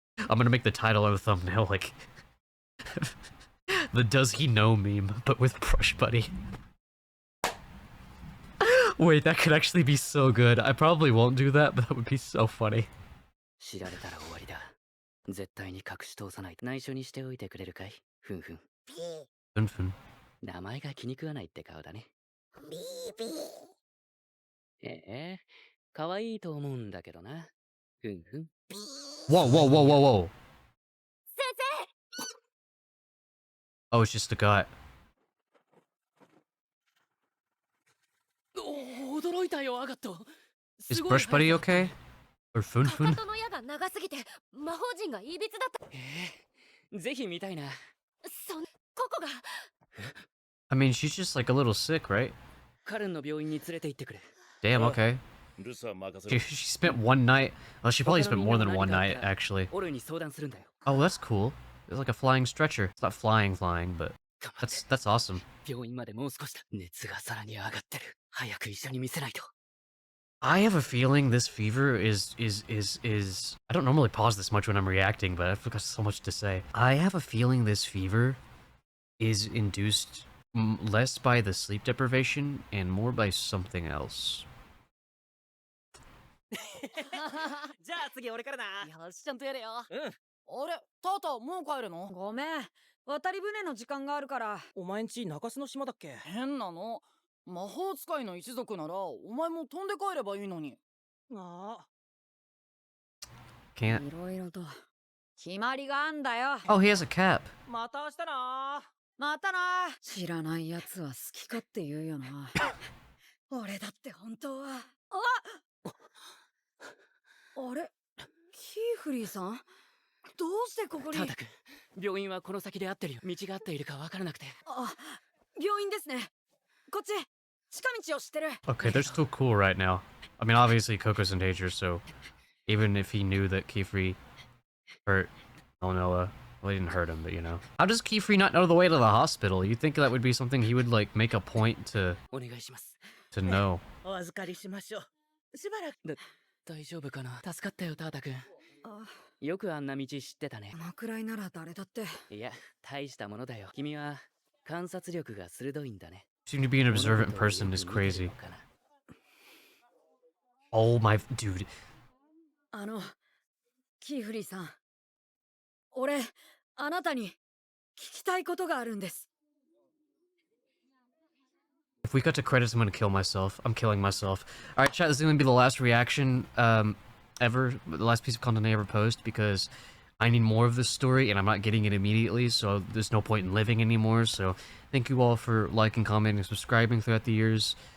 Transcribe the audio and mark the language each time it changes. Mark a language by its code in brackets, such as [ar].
[en] I'm gonna make the title of the thumbnail like the "Does he know" meme, but with Brush Buddy. Wait, that could actually be so good. I probably won't do that, but that would be so funny. [ja] 知られたら終わりだ。絶対に隠し通さない。内緒にしておいてくれるかい？ふんふん。 [en] Funfun. [ja] 名前が気に食わないって顔だね。可愛いと思うんだけどな。ふんふん。 [en] Whoa, whoa, whoa, whoa, whoa. Oh, it's just a guy. [ja] 驚いたよ、アガット。 [en] Is Brush Buddy okay? Or か Funfun? [ja] かとの矢が長すぎて魔法陣がいびつだった。ぜひ見たいな。ココが [en] I mean, she's just like a little sick, right? [ja] カレンの病院に連れて行ってくれ。 [en] Damn, okay. [ja] ルサ任せろ。 [en] she spent one night. Well, she probably spent more than one night, actually. [ja] オルに相談するんだよ。 [en] Oh, that's cool. It's like a flying stretcher. It's not flying, but [ja] 頑張って。 [en] that's awesome. [ja] 病院までもう少しだ。熱がさらに上がってる。早く医者に見せないと。 [en] I have a feeling this fever is I don't normally pause this much when I'm reacting, but I've got so much to say. I have a feeling this fever is induced less by the sleep deprivation and more by something else. [ja] じゃあ次俺からな。よし、ちゃんとやれよ。うん。あれ、タータもう帰るの？ごめん。渡り船の時間があるから。お前んち中洲の島だっけ？変なの。魔法使いの一族なら、お前も飛んで帰ればいいのに。ああ。 [en] Can't. [ja] いろいろと決まりがあんだよ。 [en] Oh, he has a cap. [ja] また明日な。またな。知らないやつは好き勝手言うよな。俺だって本当は。あれ、キーフリーさん、どうしてここに？タータ君、病院はこの先で合ってるよ。道が合っているかわからなくて。あ、病院ですね。こっち、近道を知ってる。 [en] Okay, they're still cool right now. I mean, obviously Coco's in danger, so even if he knew that Keyfree hurt Noah, well, he didn't hurt him, but you know. How does Keyfree not know the way to the hospital? You'd think that would be something he would like make a point to [ja] お願いします。 [en] know. [ja] お預かりしましょう。しばらく。大丈夫かな。助かったよ、タータ君。あ、よくあんな道知ってたね。このくらいなら誰だって。いや、大したものだよ。君は観察力が鋭いんだね。 [en] Seem to be an observant person is crazy. Oh my dude. [ja] キーフリーさん。俺、あなたに聞きたいことがあるんです。 [en] If we cut to credits, I'm gonna kill myself. I'm killing myself. Alright, chat, this is gonna be the last reaction ever, the last piece of content I ever post, because I need more of this story and I'm not getting it immediately, so there's no point in living anymore. So thank you all for liking, commenting, and subscribing throughout the years.